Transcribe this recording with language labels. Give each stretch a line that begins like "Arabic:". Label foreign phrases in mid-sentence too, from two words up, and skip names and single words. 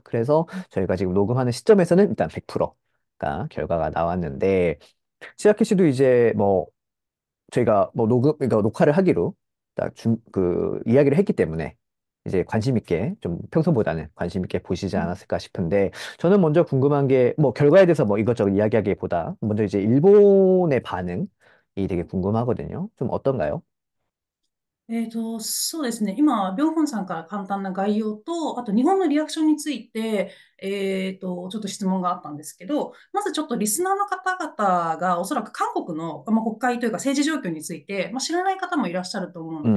Korean: 그래서 저희가 지금 녹음하는 시점에서는 일단 100%가 결과가 나왔는데 시아키 씨도 이제 저희가 그러니까 녹화를 하기로 그 이야기를 했기 때문에 이제 관심 있게 좀 평소보다는 관심 있게 보시지 않았을까 싶은데 저는 먼저 궁금한 게 결과에 대해서 이것저것 이야기하기보다 먼저 이제 일본의 반응이 되게 궁금하거든요. 좀 어떤가요?
Japanese: そうですね。今、ビョンホンさんから簡単な概要と、あと日本のリアクションについて、ちょっと質問があったんですけど、まずちょっとリスナーの方々がおそらく韓国の、国会というか政治状況について、知らない方もいらっしゃると思うの